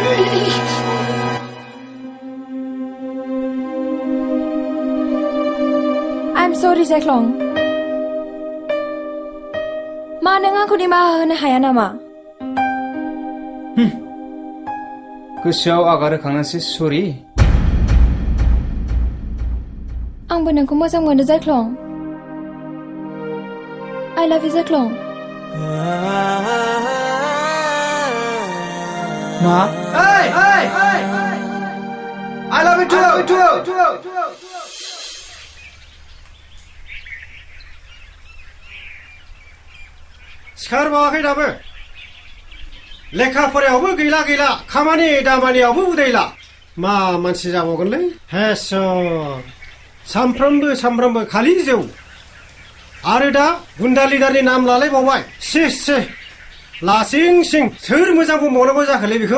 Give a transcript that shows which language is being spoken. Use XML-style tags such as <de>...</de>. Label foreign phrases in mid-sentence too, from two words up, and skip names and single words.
<en>I'm sorry</en> <brx>Zeklong मा नों आंखौ निमाहा होनो हाया नामा गोसोआव आगार होखांनासो सरि आंबो नोंखौ मोजां मोनो Zeklong</brx> <en>I love you</en> <brx>Zeklong मा</brx> <en>hey I love you too</en> <brx>सिखारबावाखै दाबो लेखा फरायावबो गैला खामानि दामानियावबो उदायला मा मानसि जाबावगोनलै हेसर सामफ्रामबो खालि जौ आरो दा गुन्दा लिडारनि नाम लालायबावबाय से लासिं सिं सोर मोजां बुंबावनांगौ जाखोलै बेखौ</brx>